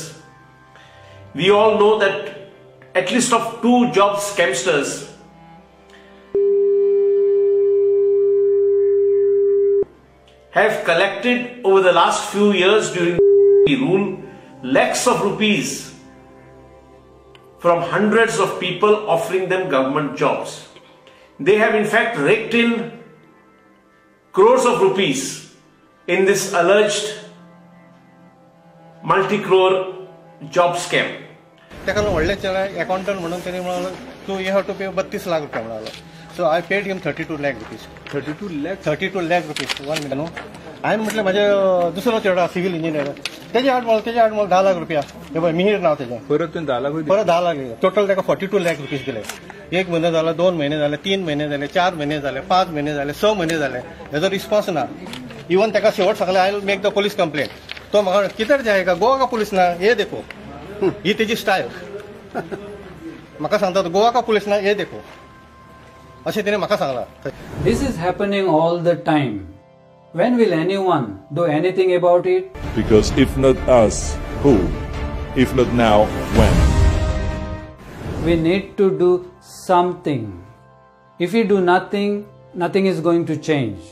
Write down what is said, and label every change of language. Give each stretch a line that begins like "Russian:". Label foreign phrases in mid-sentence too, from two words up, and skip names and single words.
English: We all know that at least of 2 job scamsters have collected over the last few years during the rule lakhs of rupees from hundreds of people offering them government jobs. They have in fact raked in crores of rupees in this alleged multi-crore job scam.
Konkani: ताका व्हडले अकाउंटंट म्हणून त्यांनी म्हणालो तू
English: you have to pay
Konkani: 32 लाख रुपया म्हणालो.
English: So I paid him 32 lakh rupees. 32 lakh rupees 1 million.
Konkani: हांवें म्हटलें म्हाजे दुसरो चेडो
English: civil engineer
Konkani: तेजे आड मला 10 लाख रुपया. हे पळय मिहीर नांव तेजें. परत 10 लाख दिले. टोटल ताका 42 लाख रुपीज दिले. 1 महिना जाला, 2 महिने झाले, 3 महिने झाले, 4 महिने झाले, 5 महिने झाले, 6 महिने झाले. हेजो रिस्पॉन्स ना. इवन ताका शेवट सांगलें
English: I will make the police complaint.
Hindi: तो म्हाका किधर जाएगा, गोवा का पुलीस ना, ये देखो.
Konkani: ही तेजी स्टायल. म्हाका सांगता
Hindi: गोवा का पुलीस ना, ये देखो.
Konkani: अशें तिणें म्हाका सांगलां.
English: This is happening all the time. When will anyone do anything about it? Because if not us, who? If not now, when? We need to do something. If we do nothing, nothing is going to change.